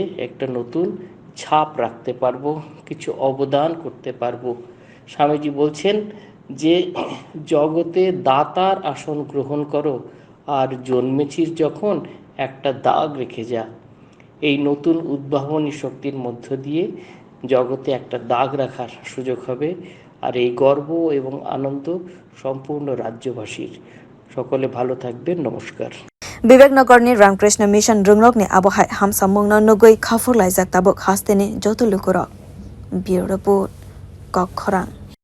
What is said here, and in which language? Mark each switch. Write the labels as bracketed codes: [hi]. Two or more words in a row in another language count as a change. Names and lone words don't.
[bn] একটা নতুন ছাপ রাখতে পারবো কিছু অবদান করতে পারবো স্বামীজি বলছেন যে জগতে দাতার আসন গ্রহণ করো আর জন্মেছিস যখন একটা দাগ রেখে যা এই নতুন উদ্ভাবনী শক্তির মধ্য দিয়ে জগতে একটা দাগ রাখার সুযোগ হবে আর এই গর্ব এবং আনন্দ সম্পূর্ণ রাজ্যবাসীর সকলে ভালো থাকবেন নমস্কার [trp] Bibeknagarni Ramkrishna mission rungnokni abohai ham samung na nugui khafur laijak tabok hasteni joto lukurog [en] bureau report [trp] koktwma